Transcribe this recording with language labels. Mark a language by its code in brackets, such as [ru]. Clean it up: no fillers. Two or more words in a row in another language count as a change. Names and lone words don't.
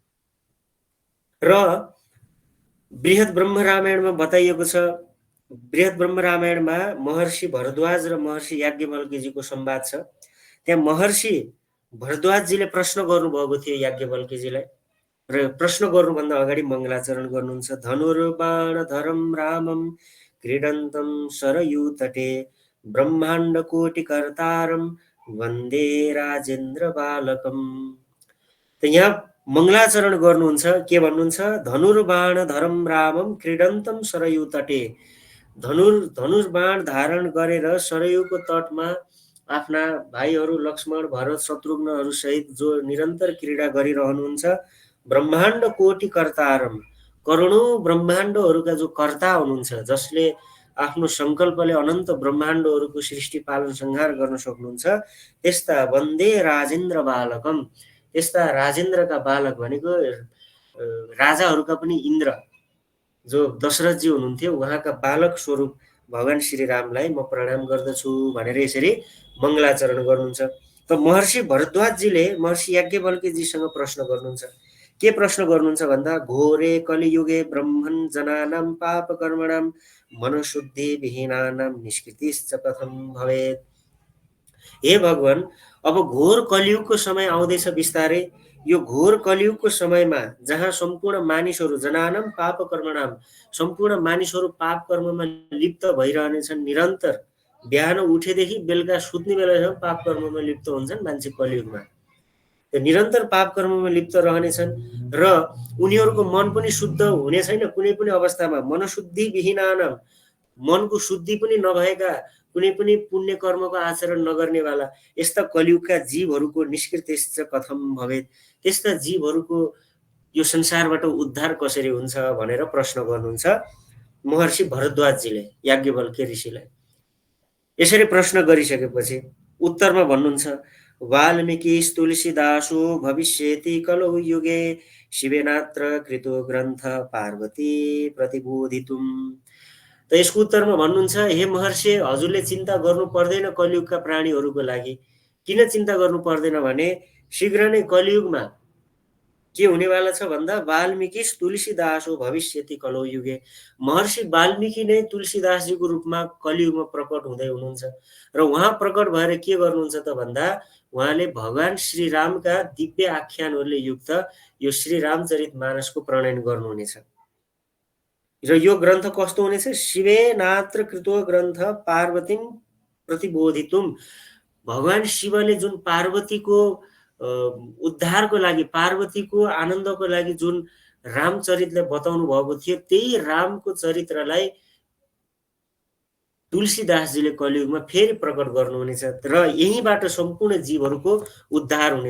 [ne] र बृहत ब्रह्म रामायणमा बताइएको छ, बृहत ब्रह्म रामायणमा महर्षि भरद्वाज र महर्षि याज्ञवल्क्यजीको संवाद छ। त्यहाँ महर्षि भरद्वाजजीले प्रश्न गर्नुभएको थियो याज्ञवल्क्यजीलाई, र प्रश्न गर्नुभन्दा अगाडि मङ्गलाचरण गर्नुहुन्छ। [sa] धनुर्बाणधरं रामं क्रीडन्तं सरयू तटे ब्रह्माण्डकोटिकर्तारं वन्दे राजेन्द्र बालकम। [ne] त यहाँ मङ्गलाचरण गर्नुहुन्छ, के भन्नुहुन्छ? [sa] धनुर्बाणधरं रामं क्रीडन्तं सरयू तटे। [ne] धनुर्बाण धारण गरेर सरयूको तटमा आफ्ना भाइहरू लक्ष्मण भरत शत्रुघ्नहरू सहित जो निरन्तर क्रीडा गरिरहनुहुन्छ, [sa] ब्रह्माण्ड कोटि कर्तारम, [ne] करोडौँ ब्रह्माण्डहरूका जो कर्ता हुनुहुन्छ, जसले आफ्नो सङ्कल्पले अनन्त ब्रह्माण्डहरूको सृष्टि पालन संहार गर्न सक्नुहुन्छ, त्यस्ता [sa] वन्दे राजेन्द्र बालकम, [ne] त्यस्ता राजेन्द्रका बालक भनेको राजाहरूका पनि इन्द्र जो दशरथजी हुनुहुन्थ्यो, उहाँका बालक स्वरूप भगवान श्रीरामलाई म प्रणाम गर्दछु भनेर यसरी मङ्गलाचरण गर्नुहुन्छ। त महर्षि भरद्वाजजीले महर्षि याज्ञवल्क्यजीसँग प्रश्न गर्नुहुन्छ। के प्रश्न गर्नुहुन्छ भन्दा, [sa] घोरे कलियुगे ब्रह्मन् जनानां पाप कर्मणां मनोशुद्धि विहीनानां निष्कृतिश्च कथं भवेत्। [ne] हे भगवान, अब घोर कलियुगको समय आउँदैछ बिस्तारै। यो घोर कलियुगको समयमा जहाँ सम्पूर्ण मानिसहरू [sa] जनानां पाप कर्मणां, [ne] सम्पूर्ण मानिसहरू पाप कर्ममा लिप्त भइरहनेछन् निरन्तर। बिहान उठेदेखि बेलुका सुत्ने बेलासम्म पाप कर्ममा लिप्त हुन्छन् मान्छे कलियुगमा। निरन्तर पाप कर्ममा लिप्त रहनेछन् र उनीहरूको मन पनि शुद्ध हुने छैन कुनै पनि अवस्थामा। [sa] मनोशुद्धि विहीनानां, [ne] मनको शुद्धि पनि नभएका, कुनै पनि पुण्य कर्मको आचरण नगर्नेवाला यस्ता कलियुगका जीवहरूको [sa] निष्कृतिश्च कथं भवेत्, [ne] त्यस्ता जीवहरूको यो संसारबाट उद्धार कसरी हुन्छ भनेर प्रश्न गर्नुहुन्छ महर्षि भरद्वाजजीले याज्ञवल्क्य ऋषिलाई। यसरी प्रश्न गरिसकेपछि उत्तरमा भन्नुहुन्छ, [sa] वाल्मीकि तुलसीदासो भविष्यति कलौ युगे शिवेनात्र कृतो ग्रन्थ पार्वती प्रतिबोधितुम्। [ne] त यसको उत्तरमा भन्नुहुन्छ, हे महर्षि, हजुरले चिन्ता गर्नु पर्दैन कलियुगका प्राणीहरूको लागि। किन चिन्ता गर्नु पर्दैन भने शीघ्र नै कलियुगमा के हुनेवाला छ भन्दा, [sa] वाल्मीकि तुलसीदासो भविष्यति कलौ युगे, [ne] महर्षि वाल्मीकि नै तुलसीदासजीको रूपमा कलियुगमा प्रकट हुँदै हुनुहुन्छ। र उहाँ प्रकट भएर के गर्नुहुन्छ त भन्दा, उहाँले भगवान श्रीरामका दिव्य आख्यानहरूले युक्त यो श्री रामचरितमानसको प्रणयन गर्नुहुनेछ। र यो ग्रन्थ कस्तो हुनेछ? [sa] शिवे नात्र कृतो ग्रन्थ पार्वतीम प्रतिबोधितुम, [ne] भगवान शिवले जुन पार्वतीको उद्धारको लागि, पार्वतीको आनन्दको लागि जुन रामचरितले बताउनु भएको थियो, त्यही रामको चरित्रलाई तुलसीदासजीले कलियुगमा फेरि प्रकट गर्नुहुनेछ र यहीँबाट सम्पूर्ण जीवहरूको उद्धार हुनेछ।